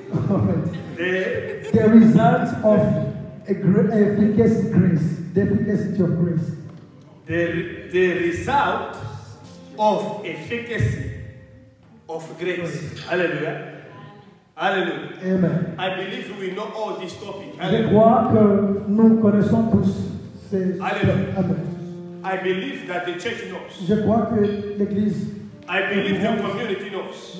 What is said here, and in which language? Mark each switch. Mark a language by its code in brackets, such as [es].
[en] All right. The result of efficacy grace. The efficacy of grace. The result of efficacy of grace. Hallelujah. Hallelujah. Amen. I believe we know all this topic. [fr] Je Hallelujah. crois que nous connaissons tous ces... Alléluia. Amen. [en] I believe that the church knows. [fr] Je crois que l'Église [en] I believe the community knows.